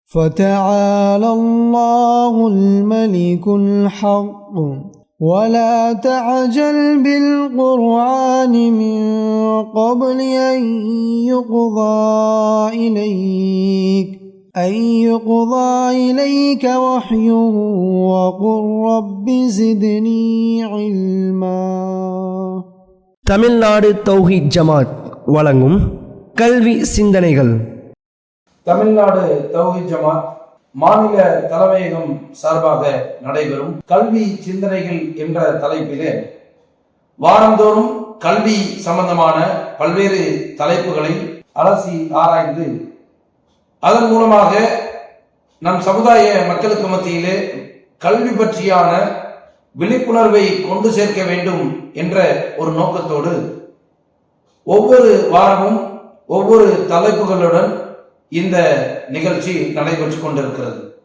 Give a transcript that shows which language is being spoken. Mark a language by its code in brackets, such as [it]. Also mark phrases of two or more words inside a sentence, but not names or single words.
[ar] فتعالى الله الملك الحق ولا تعجل بالقرآن من قبل أن يقضى إليك وحيه وقل رب زدني علما. [ta] தமிழ்நாடு தௌஹீத் ஜமாத் வழங்கும் கல்வி சிந்தனைகள். தமிழ்நாடு தௌஹீத் ஜமாத் மாநில தலைமையகம் சார்பாக நடைபெறும் கல்வி சிந்தனைகள் என்ற தலைப்பிலே வாரந்தோறும் கல்வி சம்பந்தமான பல்வேறு தலைப்புகளை அலசி ஆராய்ந்து அதன் மூலமாக நம் சமுதாய மக்களுக்கு மத்தியிலே கல்வி பற்றியான விழிப்புணர்வை கொண்டு சேர்க்க வேண்டும் என்ற ஒரு நோக்கத்தோடு ஒவ்வொரு வாரமும் ஒவ்வொரு தலைப்புகளுடன் இந்த நிகழ்ச்சி நடைபெற்றுக் கொண்டிருக்கிறது.